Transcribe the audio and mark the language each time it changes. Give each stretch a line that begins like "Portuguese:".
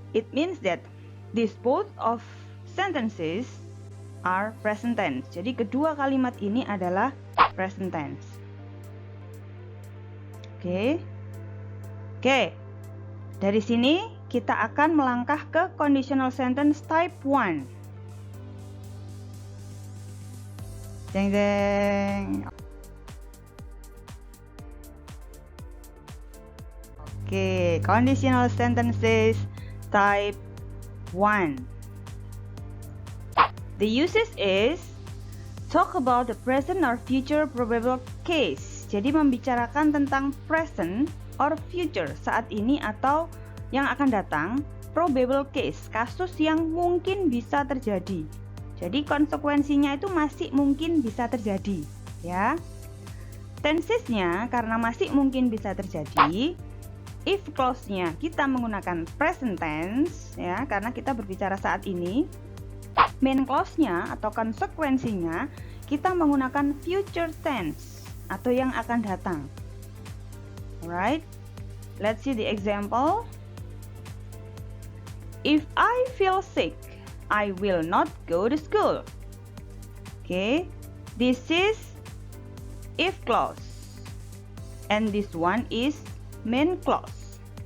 English: It means that these both of sentences are present tense.
Indonesian: Jadi kedua kalimat ini adalah present tense. Oke. Dari sini kita akan melangkah ke conditional sentence type 1. Deng deng.
English: Oke, conditional sentences type 1. The uses is talk about the present or future probable case.
Indonesian: Jadi membicarakan tentang
English: present or future,
Indonesian: saat ini atau yang akan datang, probable case, kasus yang mungkin bisa terjadi. Jadi konsekuensinya itu masih mungkin bisa terjadi, ya. Tensesnya karena masih mungkin bisa terjadi, if clause-nya kita menggunakan present tense, ya, karena kita berbicara saat ini. Main clause-nya atau konsekuensinya kita menggunakan future tense atau yang akan datang.
English: Alright, let's see the example. If I feel sick, I will not go to school. Okay, this is if clause, and this one is main clause.